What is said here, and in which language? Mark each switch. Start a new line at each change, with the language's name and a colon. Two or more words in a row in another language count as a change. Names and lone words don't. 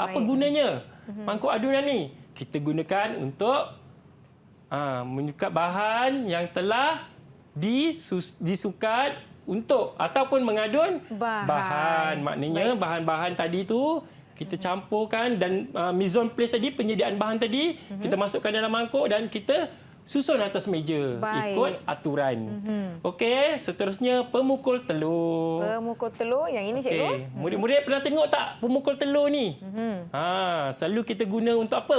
Malay: Apa gunanya mangkuk adunan ni? Kita gunakan untuk menyukat bahan yang telah disukat untuk ataupun mengadun bahan. Maknanya bahan-bahan tadi tu kita campurkan dan
French: mise en place
Malay: tadi, penyediaan bahan tadi kita masukkan dalam mangkuk dan kita susun atas meja ikut aturan. Okey, seterusnya pemukul telur. Pemukul telur yang ini cikgu. Okey, murid-murid pernah tengok tak pemukul telur ni? Selalu kita guna untuk apa?